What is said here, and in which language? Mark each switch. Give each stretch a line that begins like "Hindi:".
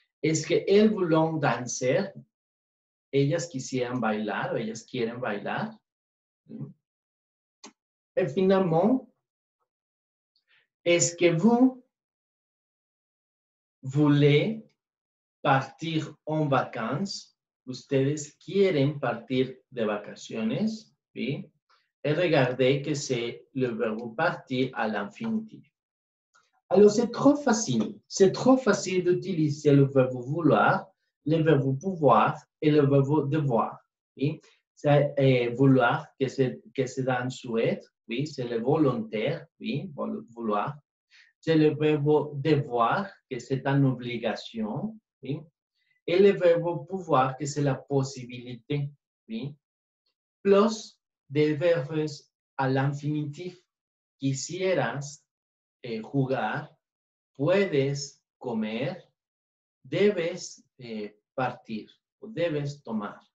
French: Est-ce qu'elles voulont danser?
Spanish: Ellas quisieran bailar, o ellas quieren bailar.
French: Et finalement, Est-ce que vous voulez partir en vacances?
Spanish: Ustedes quieren partir de vacaciones, ¿sí?
French: Et regardez que c'est le verbe partir à l'infinitif. Alors, c'est trop facile d'utiliser le verbe vouloir, le verbe pouvoir et le verbe devoir. Oui? C'est vouloir, que c'est un souhait, oui, c'est le volontaire, oui, vouloir. C'est le verbe devoir, que c'est une obligation, oui. Et le verbe pouvoir, que c'est la possibilité, oui. Plus des verbes à l'infinitif.
Spanish: Quisieras jugar, puedes comer, debes partir ou debes tomar.